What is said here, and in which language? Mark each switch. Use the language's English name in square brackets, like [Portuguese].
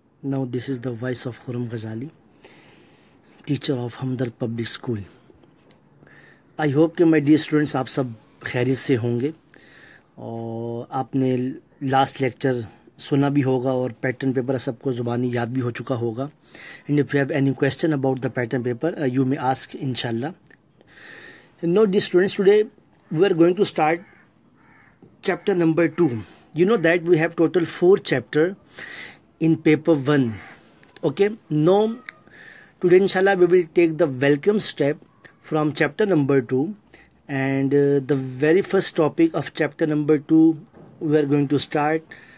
[English] Now this is the voice of Khurram Ghazali, teacher of Hamdard Public School. [Urdu] I hope کہ my dear students آپ سب خیریت سے ہوں گے اور آپ نے لاسٹ لیکچر سنا بھی ہوگا اور پیٹرن پیپر سب کو زبانی یاد بھی ہو چکا ہوگا. [English] And if you have any question about the pattern paper, you may ask inshallah. Now dear students, today we are going to start chapter number 2. You know that we have total 4 chapters in paper 1. Okay, now today inshallah we will take the welcome step from chapter number 2, and the very first topic of chapter number 2 we are going to start.